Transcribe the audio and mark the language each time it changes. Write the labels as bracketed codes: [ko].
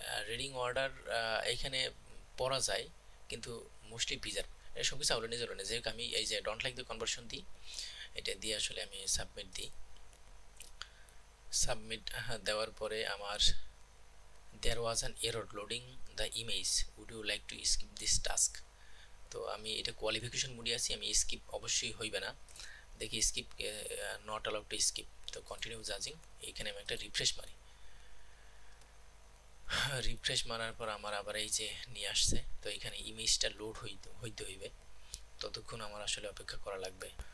[bn] Reading order এখানে পড়া যায় কিন্তু মোস্টলি প্রিজার্ভ, এটা সব কিছু আউলে নিজে যেহেতু আমি এই যে ডোন্ট লাইক দ্য কনভার্সন দিই, এটা দিয়ে আসলে আমি সাবমিট দিই। সাবমিট দেওয়ার পরে আমার [en] there was an error loading the image, would you like to skip this task। [bn] তো আমি এটা কোয়ালিফিকেশন মোডে আছি, আমি স্কিপ অবশ্যই হইবে না, দেখি [en] Skip not allowed to skip. [bn] তো কন্টিনিউ জাজিং, এখানে আমি একটা রিফ্রেশ মারি, রিফ্রেশ মারার পর আমার আবার এই যে নিয়ে আসছে, তো এখানে ইমেজটা লোড হইতে হইবে, ততক্ষণ আমার আসলে অপেক্ষা করা লাগবে।